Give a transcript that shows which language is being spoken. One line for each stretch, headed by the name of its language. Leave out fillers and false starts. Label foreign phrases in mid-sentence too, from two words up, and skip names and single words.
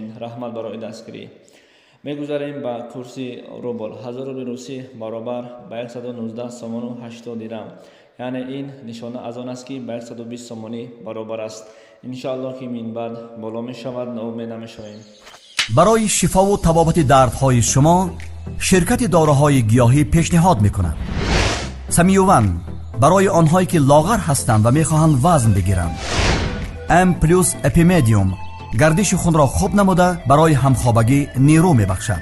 Tajik: раҳмат барои дастгирӣ. мегузарем ба курси рубл. 1000 рубли русӣ баробар ба 119 сомону 80 дирам. яъне ин нишона аз он аст ки ба 120 сомонӣ баробар аст. иншоаллоҳ ки минбаъд боло мешавад, ноумед намешавем.
Persian: برای شفا و تبابت دردهای شما شرکت داروهای گیاهی پیشنهاد میکند. سمیوون برای آنهایی که لاغر هستند و میخواهند وزن بگیرند. ام پلوس اپیمدیوم گردش خون را خوب نموده برای همخوابگی نیرو میبخشد.